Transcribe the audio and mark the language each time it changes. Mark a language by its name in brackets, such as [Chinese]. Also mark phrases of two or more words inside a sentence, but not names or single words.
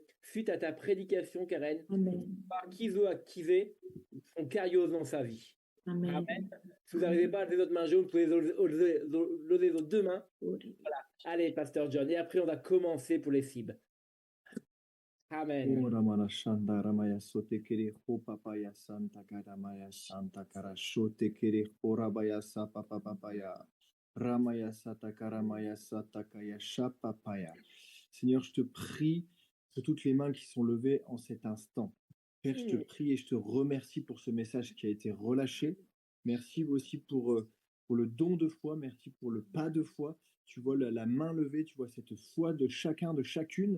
[French] Suite à ta prédication, Karen, Amen. par qui veut activer son Kairos dans sa vie? Amen. Amen. Si vous n'arrivez pas à lever votre main jaune, vous pouvez lever vos deux mains. Voilà. Allez, pasteur John. Et après, on va commencer pour les cibles. Amen. Ramana Shanda Ramaya Sote Kere Ho Papaya Santa Karamaya Santa Karashote Kere Ho Rabaya Sapa Papaya Ramaya Sata Karamaya Sata Kaya Shapapaya. Seigneur, je te prie pour toutes les mains qui sont levées en cet instant. Père, je te prie et je te remercie pour ce message qui a été relâché. Merci aussi pour le don de foi. Merci pour le pas de foi. Tu vois la main levée, tu vois cette foi de chacun, de chacune.